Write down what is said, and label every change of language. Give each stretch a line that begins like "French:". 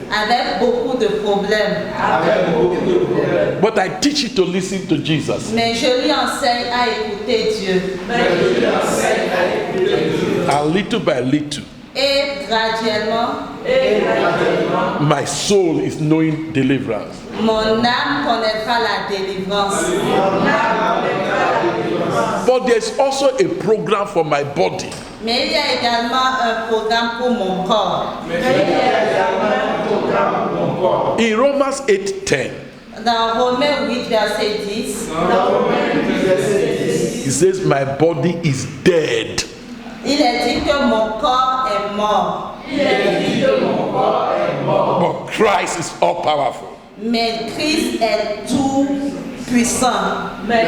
French: Avec beaucoup de problèmes.
English: But I teach you to listen to Jesus.
French: Mais je lui enseigne à écouter Dieu.
English: And little by little,
French: Et graduellement,
English: my soul is knowing deliverance.
French: mon âme connaîtra la délivrance.
English: But there's also a program for my body.
French: Mais il y a également un programme pour mon corps.
English: In Romans 8:10,
French: Dans Romains 8, verset 10,
English: it says, my body is dead.
French: il est dit que mon corps est mort.
English: But Christ is all powerful.
French: Mais Christ est tout puissant.